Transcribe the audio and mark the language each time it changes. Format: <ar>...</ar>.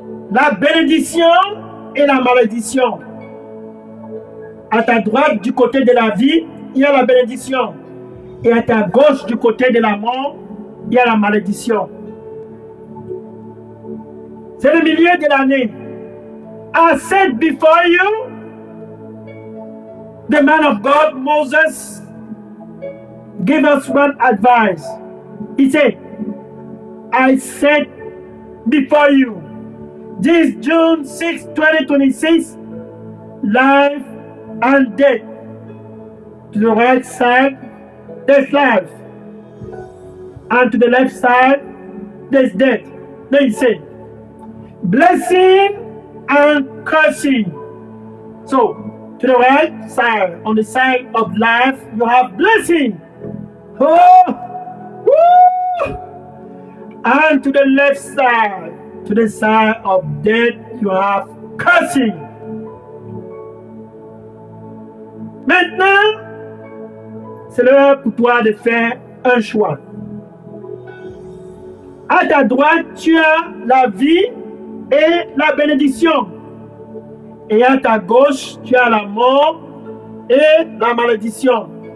<fr>La bénédiction et la malédiction. À ta droite, du côté de la vie, il y a la bénédiction. Et à ta gauche, du côté de la mort, il y a la malédiction. C'est le milieu de l'année.</fr> <en>I said before you, the man of God, Moses, gave us one advice. He said, I said before you, this June 6, 2026, life and death. To the right side, there's life. And to the left side, there's death. Then he said, blessing and cursing. So, to the right side, on the side of life, you have blessing. Oh! Woo! And to the left side, to the side of death, you have cursing.</en> <fr>Maintenant, c'est l'heure pour toi de faire un choix. À ta droite, tu as la vie et la bénédiction. Et à ta gauche, tu as la mort et la malédiction.</fr>